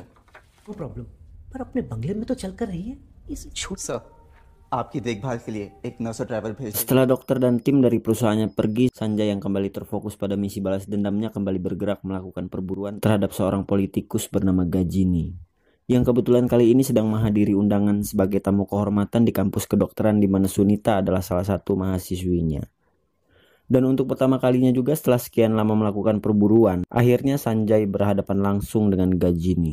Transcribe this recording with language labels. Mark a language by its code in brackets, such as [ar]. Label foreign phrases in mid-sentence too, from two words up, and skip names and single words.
[en] no problem, [hi] पर अपने बंगले में तो चलकर रही है इस छोट। सर, आपकी देखभाल के लिए एक नर्स ड्राइवर भेज। [id] Setelah dokter dan tim dari perusahaannya pergi, Sanjay yang kembali terfokus pada misi balas dendamnya kembali bergerak melakukan perburuan terhadap seorang politikus bernama Gajini, yang kebetulan kali ini sedang menghadiri undangan sebagai tamu kehormatan di kampus kedokteran di mana Sunita adalah salah satu mahasiswinya. Dan untuk pertama kalinya juga setelah sekian lama melakukan perburuan, akhirnya Sanjay berhadapan langsung dengan Gajini.